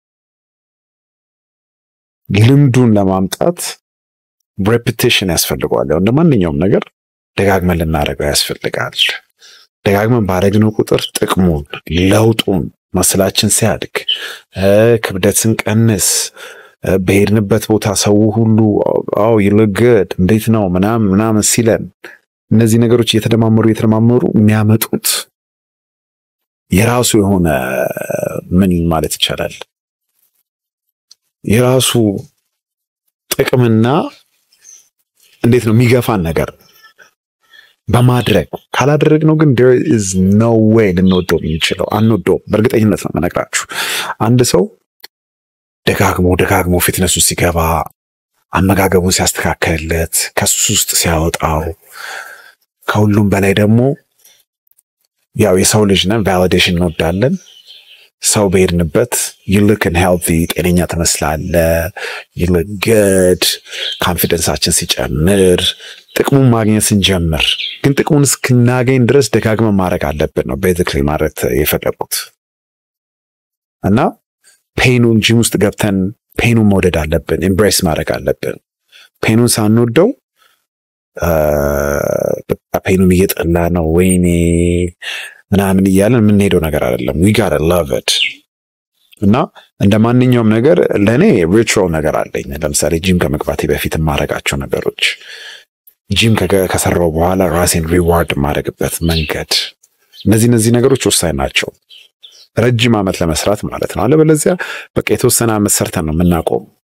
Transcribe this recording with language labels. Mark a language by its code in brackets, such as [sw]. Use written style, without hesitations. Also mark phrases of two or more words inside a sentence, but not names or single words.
[am] ልምዱን ለማምጣት repetition ያስፈልጋል ያው እንደማንኛውም ነገር ደጋግመን ልናደርገው ያስፈልጋል ደጋግመን ባረግነው ቁጥር ጥቅሙን ለውጡን መስላችን ሲያድግ ክብደትን ቀንስ በሄድንበት ቦታ ሰው ሁሉ [en] you look good [am] እንዴት ነው ምናምን ሲለን እነዚህ ነገሮች እየተደማመሩ የሚያመጡት የራሱ የሆነ ምን ማለት ይቻላል የራሱ ጥቅምና እንዴት ነው የሚገፋን ነገር በማድረግ ካላደረግነው ግን [en] there is no way [am] ልንወደው የሚችለው አንወደው በእርግጠኝነት ነው መነግራችሁ አንድ ሰው ደጋግሞ ፊትነስ ውስጥ ሲገባ አመጋገቡን ሲያስተካክልለት ከሱስ ውስጥ ሲያወጣው ከሁሉም በላይ ደግሞ ያው የሰው ልጅ ነን ቫሊዴሽን እንወዳለን ሰው በሄድንበት [en] you look and healthy [am] ጤነኛ ትመስላለህ [en] you look good [am] ኮንፊደንሳችን ሲጨምር ጥቅሙን ማግኘት ስንጀምር ግን ጥቅሙን እስክናገኝ ድረስ ደጋግመን ማድረግ አለብን ነው ቤዚክሊ ማለት የፈለኩት እና ፔኑን ጂም ውስጥ ገብተን ፔኑን መውደድ አለብን ኤምብሬስ ማድረግ አለብን ፔኑን ሳንወደው ፔኑን እየጠላ ነው ወይኔ ምናምን ይያለን ምን ሄዶ ነገር አይደለም [en] we got to love it [am] እና እንደማንኛውም ነገር ለኔ ሪቹዋል ነገር አለኝ ለምሳሌ ጂም ከመግባቴ በፊት ማረጋቸው ነገሮች ጂም ከሰራው በኋላ ራሴን ሪዋርድ ማድረግበት መንገድ እነዚህ ነገሮች ወሳኝ ናቸው ረጅም አመት ለመስራት ማለት ነው አለበለዚያ በቃ የተወሰነ አመት ሰርተን ነው የምናቆም